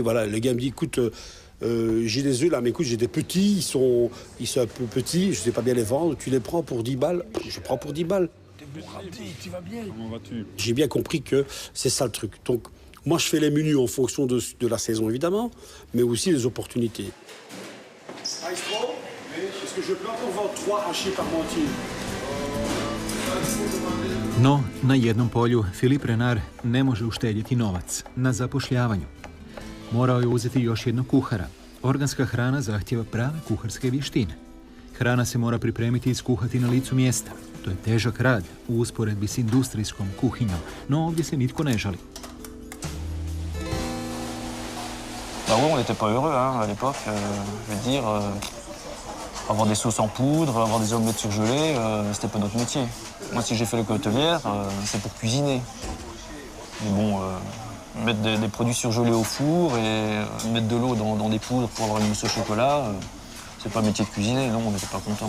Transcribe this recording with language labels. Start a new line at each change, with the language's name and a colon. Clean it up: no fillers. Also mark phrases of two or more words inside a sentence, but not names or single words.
French: Voilà, le gars me dit écoute, j'ai des œufs là, mais écoute, j'ai des petits, ils sont un peu petits, je sais pas bien les vendre, tu les prends pour 10 balles, je prends pour 10 balles. Tu vas bien. Comment vas-tu? J'ai bien compris que c'est ça le truc. Donc, moi, je fais les menus en fonction de la saison, évidemment, mais aussi les opportunités. Maestro, est-ce que je peux encore vendre 3 hachis par moitié?
Croatian: No, na jednom polju Philippe Renard ne može uštedjeti novac, na zapošljavanju. Morao je uzeti još jednog kuhara. Organska hrana zahtjeva prave kuharske vještine. Hrana se mora pripremiti i skuhati na licu mjesta. To je težak rad u usporedbi s industrijskom kuhinjom, no ovdje se nitko ne žali.
French: Bah ouais, on n'était pas heureux hein, à l'époque. Je veux dire, avoir des sauces en poudre, avoir des omelettes surgelées, c'était pas notre métier. Moi, si j'ai fait l'école hôtelière, c'est pour cuisiner. Mais bon, mettre des produits surgelés au four et mettre de l'eau dans des poudres pour avoir une mousse au chocolat, c'est pas le métier de cuisiner, non, on n'était pas contents.